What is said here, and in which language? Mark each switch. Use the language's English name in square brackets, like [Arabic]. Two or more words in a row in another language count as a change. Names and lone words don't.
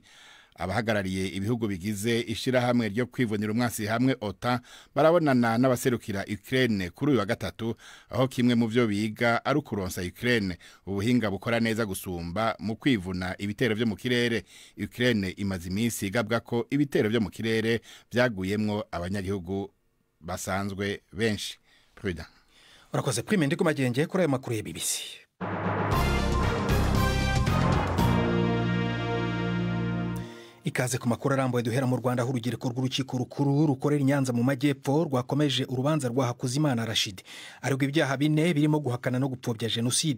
[Rundi] Abahagarariye ibihugu bigize ishirahamwe ryo kwivunira umwansi hamwe OTAN barabonana n'abaserukira Ukraine kuri uyu wa gatatu, aho kimwe mu byo biga ari ukuronsa Ukraine ubuhinga bukora neza gusumba mu kwivuna ibitero vyo mu kirere. Ukraine imaze iminsi igabwa ko ibitero vyo mu kirere byaguyemwo abanyagihugu basanzwe benshi. Prida. Urakoze Prime ndiko magenge kuri ayo makuru ya BBC. Ikaze ku makuru arambuye duhera mu Rwanda, aho urukiko rw'urukiko rukuru rukorera Nyanza mu majyepfo rwakomeje urubanza rwa Hakuzimana Rashid aregwa ibyaha bine birimo guhakana no gupfobya jenoside.